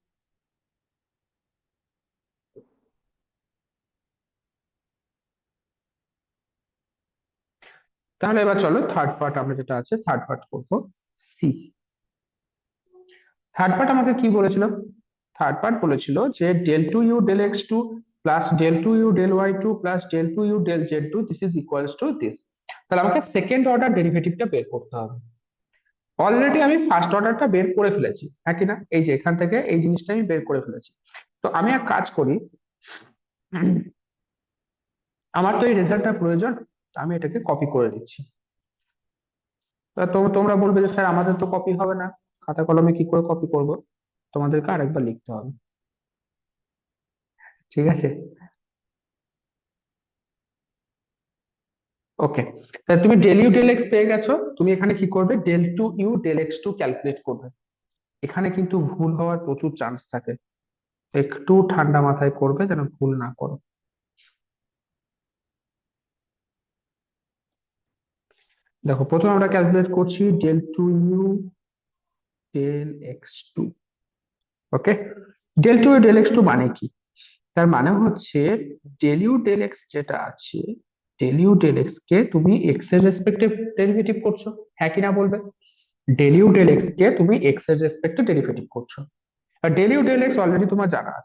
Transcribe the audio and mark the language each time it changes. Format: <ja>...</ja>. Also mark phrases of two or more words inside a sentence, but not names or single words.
<bn>তাহলে এবার চলো</bn> <en>third part,</en> <bn>আমরা যেটা আছে</bn> <en>third part</en> <bn>করবো। সি,</bn> <en>third part</en> <bn>আমাকে কি বলেছিল?</bn> <en>third part</en> <bn>বলেছিল যে</bn> <en>del2u del x2 plus del2u del y2 plus del2u del z2 this is equals to this.</en> <bn>তাহলে আমাকে</bn> <en>second order derivative</en> <bn>বের করতে হবে। অলরেডি আমি</bn> <en>first order</en> <bn>বের করে ফেলেছি, হ্যাঁ কিনা, এই যে এখান থেকে এই জিনিসটা আমি বের করে ফেলেছি। তো আমি এক কাজ করি, আমার তো এই রেজাল্টটা প্রয়োজন, আমি এটাকে কপি করে দিচ্ছি। তোমরা বলবে যে স্যার আমাদের তো কপি হবে না, খাতা কলমে কি করে কপি করব, তোমাদেরকে আরেকবার লিখতে হবে। ঠিক আছে, ওকে। তাহলে তুমি</bn> <en>del u del x</en> <bn>পেয়ে গেছো, তুমি এখানে কি করবে,</bn> <en>del2u del x2 ক্যালকুলেট করবে।</en> <bn>এখানে কিন্তু ভুল হওয়ার প্রচুর চান্স থাকে, একটু ঠান্ডা মাথায় করবে যেন ভুল না করো। দেখো, প্রথমে আমরা ক্যালকুলেট করছি</bn> <en>del2u del x2। ওকে, del2u del x2</en> <bn>মানে কি? তার মানে হচ্ছে</bn> <en>del u del x</en> <bn>যেটা আছে,</bn> <en>del u del x</en> <bn>কে তুমি এক্স এর রেসপেক্টে ডেরিভেটিভ করছো, হ্যাঁ কিনা বলবে?</bn> <en>del u del x</en> <bn>কে তুমি এক্স এর রেসপেক্টে ডেরিভেটিভ করছো, আর</bn> <en>del u del x</en> <bn>অলরেডি তোমার জানা আছে।</bn>